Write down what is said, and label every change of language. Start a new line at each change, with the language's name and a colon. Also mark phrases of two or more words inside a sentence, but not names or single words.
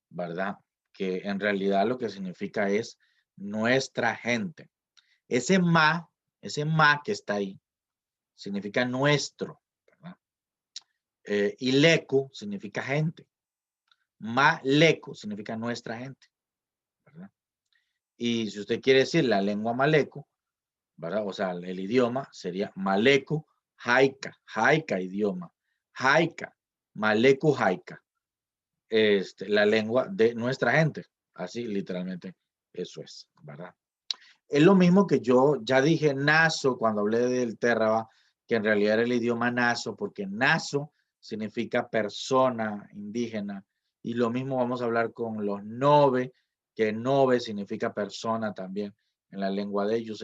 Spanish: Que en realidad lo que significa es nuestra gente, ese ma que está ahí, significa nuestro, ¿verdad? Y leku significa gente. Maleku significa nuestra gente, ¿verdad? Y si usted quiere decir la lengua maleku, ¿verdad? O sea, el idioma sería
Maléku Jaíka: maleku haika,
Spanish: haika idioma, haika,
Maléku Jaíka: maleku haika,
Spanish: la lengua de nuestra gente, así literalmente eso es, ¿verdad? Es lo mismo que yo ya dije naso cuando hablé del Terraba, que en realidad era el idioma naso, porque naso significa persona indígena, y lo mismo vamos a hablar con los nove, que nove significa persona también en la lengua de ellos.